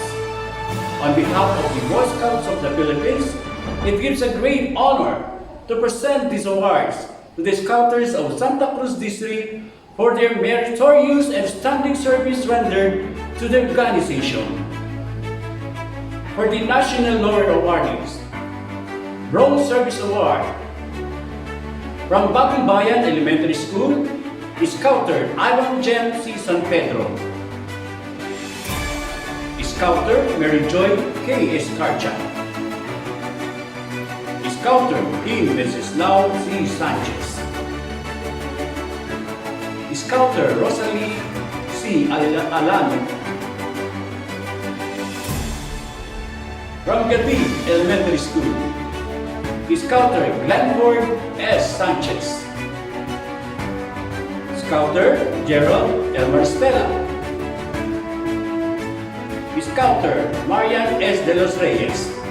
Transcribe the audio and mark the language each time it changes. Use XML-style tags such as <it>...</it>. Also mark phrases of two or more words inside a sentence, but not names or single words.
<en>On behalf of the Boy Scouts of the Philippines, it gives a great honor to present these awards to the Scouters of Santa Cruz District for their meritorious and standing service rendered to the organization. For the National Laurel Awardees, Bronze Service Award from Bagong Bayan Elementary School, Scouter Ivan Jem C. San Pedro, Scouter Mary Joy K. Escarcha, Scouter Kim Venceslao C. Sanchez, Scouter Rosalie C. Alano, From Gati Elementary School, Scouter Glenford S. Sanchez. Scouter Gerald Elmer Stella. Scouter Marian S. De Los Reyes.</en>